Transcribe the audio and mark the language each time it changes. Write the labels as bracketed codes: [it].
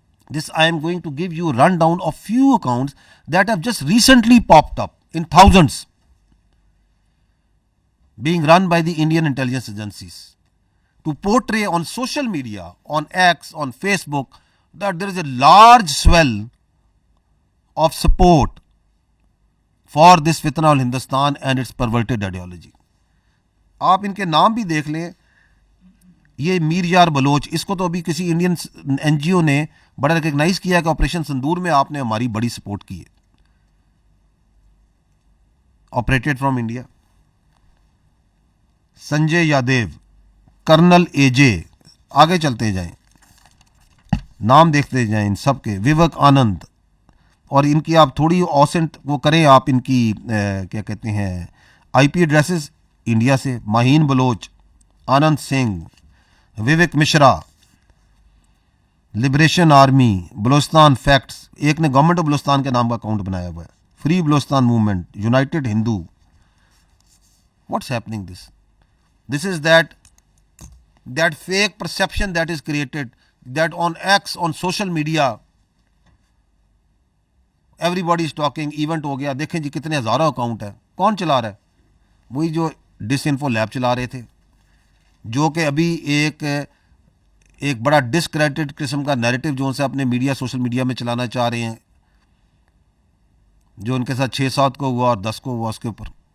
[en] this I am going to give you a rundown of few accounts that have just recently popped up in thousands, being run by the Indian intelligence agencies to portray on social media, on X, on Facebook, that there is a large swell of support for this fitna al Hindustan and its perverted ideology. [ur] آپ ان کے نام بھی دیکھ لیں, یہ میر یار بلوچ, اس کو تو ابھی کسی انڈین این جی او نے بڑا ریکگنائز کیا کہ آپریشن سندور میں آپ نے ہماری بڑی سپورٹ کی ہے, [en] Operated from India. [ur] Sanjay Yadav, colonel اے جے, آگے چلتے جائیں, نام دیکھتے جائیں ان سب کے, ووک آنند, اور ان کی آپ تھوڑی اوسنٹ وہ کریں, آپ ان کی کیا کہتے ہیں آئی پی ایڈریسز انڈیا سے, ماہین بلوچ, آنند Singh, woke Mishra, liberation army, Balochistan facts, ایک نے گورنمنٹ آف بلوچستان کے نام کا اکاؤنٹ بنایا ہوا ہے, free Balochistan movement, United Hindu. [en] What's happening this? This is that fake perception that is created, that on X, on social media, everybody is talking, [ur] event ہو گیا, دیکھیں جی کتنے ہزاروں اکاؤنٹ ہے. کون چلا رہا ہے؟ وہی جو ڈس انفو لیب چلا رہے تھے, جو کہ ابھی ایک بڑا ڈسکریڈٹڈ قسم کا نیریٹو جو ان سے اپنے میڈیا, سوشل میڈیا میں چلانا چاہ رہے ہیں, جو ان کے ساتھ 6-7 کو ہوا اور 10 کو ہوا اس کے اوپر.